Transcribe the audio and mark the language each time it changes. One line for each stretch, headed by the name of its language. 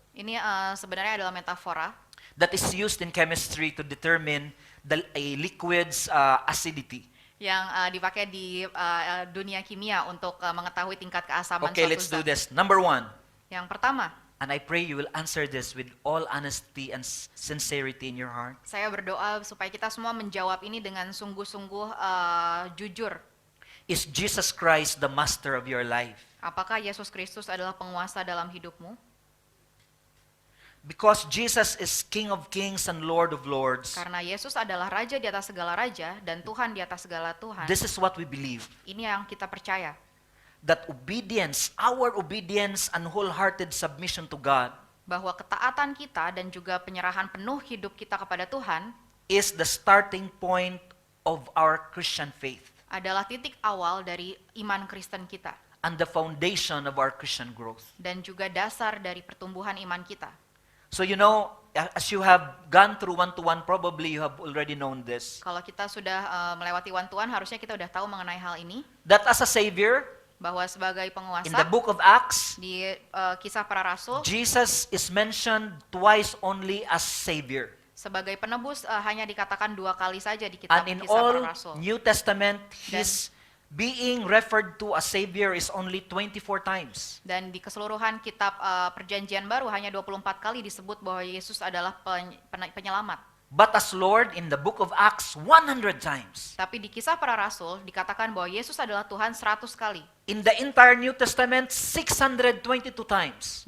Indonesian: Ini sebenarnya adalah metafora
English: that is used in chemistry to determine a liquid's acidity.
Indonesian: yang dipakai di dunia kimia untuk mengetahui tingkat keasaman
English: Okay,
Indonesian: suatu
English: let's do
Indonesian: zat.
English: this. Number 1,
Indonesian: Yang pertama,
English: and I pray you will answer this with all honesty and sincerity in your heart.
Indonesian: saya berdoa supaya kita semua menjawab ini dengan sungguh-sungguh jujur.
English: Is Jesus Christ the master of your life?
Indonesian: Apakah Yesus Kristus adalah penguasa dalam hidupmu?
English: Because Jesus is King of kings and Lord of lords.
Indonesian: Karena Yesus adalah Raja di atas segala raja dan Tuhan di atas segala Tuhan.
English: This is what we believe.
Indonesian: Ini yang kita percaya.
English: That obedience, our obedience and wholehearted submission to God
Indonesian: Bahwa ketaatan kita dan juga penyerahan penuh hidup kita kepada Tuhan
English: is the starting point of our Christian faith
Indonesian: adalah titik awal dari iman Kristen kita.
English: and the foundation of our Christian growth.
Indonesian: Dan juga dasar dari pertumbuhan iman kita.
English: So you know, as you have gone through one-to-one, probably you have already known this.
Indonesian: Kalau kita sudah melewati one-to-one, harusnya kita udah tahu mengenai hal ini.
English: That as a Savior,
Indonesian: Bahwa sebagai penguasa,
English: in the book of Acts,
Indonesian: di kisah para rasul,
English: Jesus is mentioned twice only as Savior.
Indonesian: sebagai penebus hanya dikatakan 2 kali saja di kitab
English: And in
Indonesian: kisah para
English: all
Indonesian: rasul.
English: New Testament, His being referred to as Savior is only 24 times.
Indonesian: Dan di keseluruhan kitab perjanjian baru hanya 24 kali disebut bahwa Yesus adalah penyelamat.
English: But as Lord in the book of Acts, 100 times.
Indonesian: Tapi di kisah para rasul dikatakan bahwa Yesus adalah Tuhan 100 kali.
English: In the entire New Testament, 622 times.